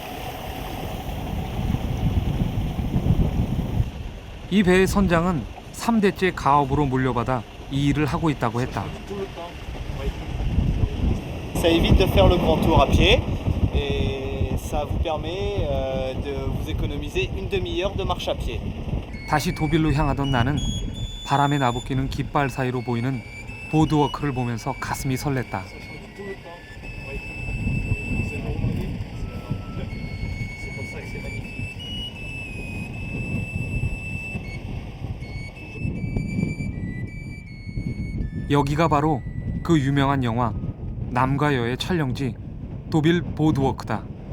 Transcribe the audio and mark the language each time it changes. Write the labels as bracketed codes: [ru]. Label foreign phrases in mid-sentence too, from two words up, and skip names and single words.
[ko] 이 배의 선장은 3대째 가업으로 물려받아 이 일을 하고 있다고 했다. [fr] Ça évite de faire le grand tour à pied et ça vous permet de vous économiser une demi-heure de marche à pied. [ko] 다시 도빌로 향하던 나는 바람에 나부끼는 깃발 사이로 보이는 보드워크를 보면서 가슴이 설렜다. 여기가 바로 그 유명한 영화 남과 여의 촬영지 도빌 보드워크다.